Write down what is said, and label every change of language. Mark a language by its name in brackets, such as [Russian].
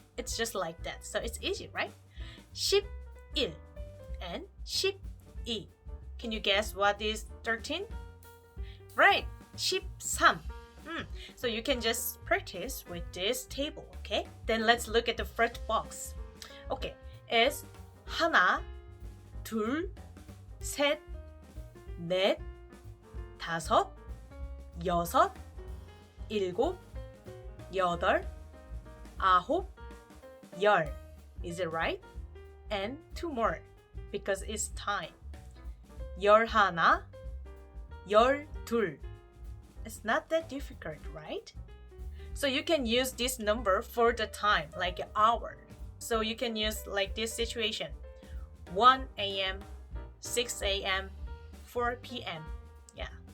[English] It's just like that. So it's easy, right? 11 and 12. Can you guess what is 13? Right, 13. So you can just practice with this table, okay? Then let's look at the first box. Okay, it's [Korean] 하나, 둘, 셋, 넷, 다섯, 여섯, 일곱, 여덟, 아홉, 열. [English] Is it right? And two more because it's time. [Korean] 열하나, 열둘. [English] It's not that difficult, right? So you can use this number for the time, like an hour. So you can use like this situation. 1 a.m., 6 a.m., 4 p.m. Yeah.